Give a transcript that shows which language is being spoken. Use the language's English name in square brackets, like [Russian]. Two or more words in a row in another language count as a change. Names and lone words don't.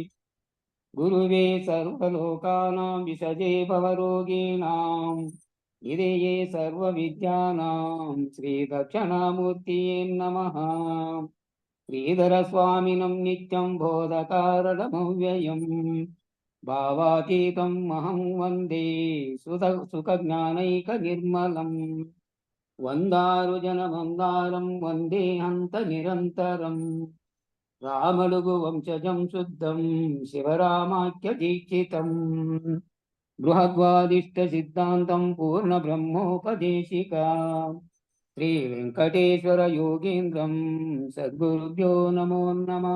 [Sanskrit] गुरुवे सर्वलोकानां विषजे भवरोगिणां निधये सर्वविद्यानां श्रीदक्षिणामूर्तये नमः। श्रीधरस्वामिनं नित्यं बोधकारणमव्ययम् भावातीतं महं वन्दे सुखज्ञानैकनिर्मलम्। వందారుజనమందారం వందే హంత నిరంతరం రామడుగు వంశజం శుద్ధం శివరామాఖ్య దీక్షితం బృహద్వాదిష్ట సిద్ధాంతం పూర్ణ బ్రహ్మోపదేశిక శ్రీ వెంకటేశ్వర యోగేంద్రం సద్గురుభ్యో నమో నమః.